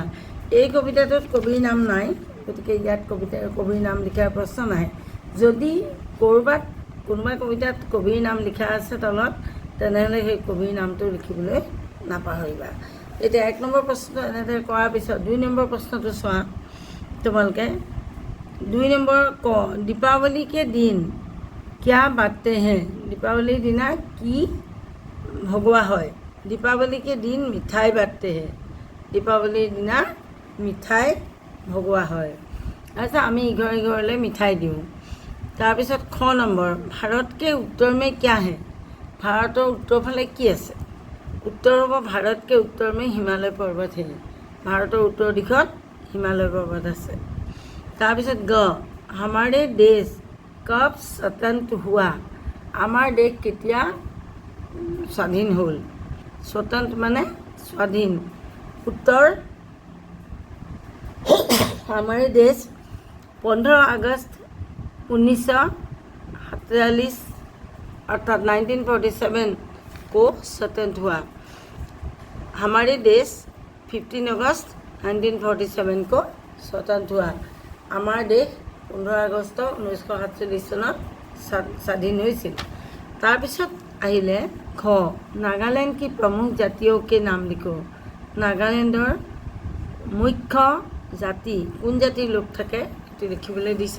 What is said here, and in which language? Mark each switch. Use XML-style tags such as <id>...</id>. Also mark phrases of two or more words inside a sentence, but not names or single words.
<as>এই কবিতাটোত কবিৰ নাম নাই, গতিকে ইয়াত কবিৰ নাম লিখাৰ প্ৰশ্ন নাই। যদি ক'ৰবাত কোনোবা কবিতাত কবিৰ নাম লিখা আছে তলত, তেনেহ'লে সেই কবিৰ নামটো লিখিবলৈ নাপাহৰিবা। এতিয়া 1 নম্বৰ প্ৰশ্নটো এনেদৰে কৰাৰ পিছত 2 নম্বৰ প্ৰশ্নটো চোৱা তোমালোকে।</as> <hi>2 নম্বৰ दीपावली के दिन क्या बांटते हैं।</hi> <as>দীপাৱলীৰ দিনা কি ভগোৱা হয়।</as> <hi>दीपावली के दिन मिठाई बांटते हैं।</hi> <as>দীপাৱলীৰ দিনা মিঠাই ভগোৱা হয়। अच्छा, আমি ইঘৰে ইঘৰলৈ মিঠাই দিওঁ। তাৰপিছত খ নম্বৰ,</as> <hi>भारत के उत्तर में क्या है।</hi> <as>ভাৰতৰ উত্তৰ ফালে কি আছে। উত্তৰ হ'ব</as> <hi>भारत के उत्तर में हिमालय पर्वत है।</hi> <as>ভাৰতৰ উত্তৰ দিশত হিমালয় পৰ্বত আছে। তাৰপিছত গ,</as> <hi>हमारे देश कब स्वतंत्र हुआ।</hi> <as>আমাৰ দেশ কেতিয়া স্বাধীন হ'ল। स्वतंत्र মানে স্বাধীন।</as> <hi>उत्तर, हमारे देश 15 अगस्त 1947 अर्थात 1947 को स्वतंत्र हुआ। हमारे देश 15 अगस्त 1947 को स्वतंत्र हुआ।</hi> <as>আমাৰ দেশ 15 আগষ্ট 1947 চনত স্বাধীন হৈছিল। তাৰপিছত আহিলে খ, নাগালেণ্ড কি প্ৰমুখ জাতীয়কে নাম লিখো। নাগালেণ্ডৰ মুখ্য জাতি কোন জাতিৰ লোক থাকে সেইটো লিখিবলৈ দিছে।</as>